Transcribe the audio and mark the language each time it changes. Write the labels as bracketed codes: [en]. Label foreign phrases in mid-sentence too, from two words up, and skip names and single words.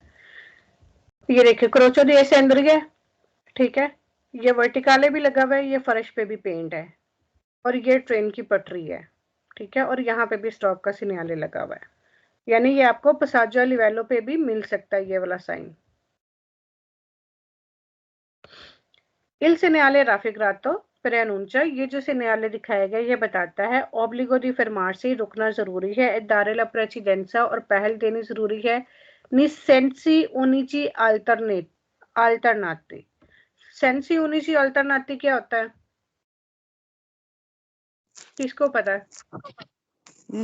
[hi] ये देखिए [it] croce di Sant'Andrea, [hi] ठीक है, ये वर्टिकाले भी लगा हुआ है, ये फर्श पे भी पेंट है, और ये ट्रेन की पटरी है। ठीक है, और यहाँ पे भी स्टॉप का सिग्नल लगा हुआ है, यानी ये आपको [it] passaggio livello [hi] पे भी मिल सकता है, ये वाला साइन। [it] il segnale raffigurato preannuncia, [hi] ये जो सिग्नल दिखाया गया ये बताता है [it] obbligo di fermarsi, [hi] रुकना जरूरी है, [it] dare la precedenza, [hi] और पहल देनी जरूरी है, [it] nei sensi unici alternati. sensi unici alternati [hi] क्या होता है, किसको पता है?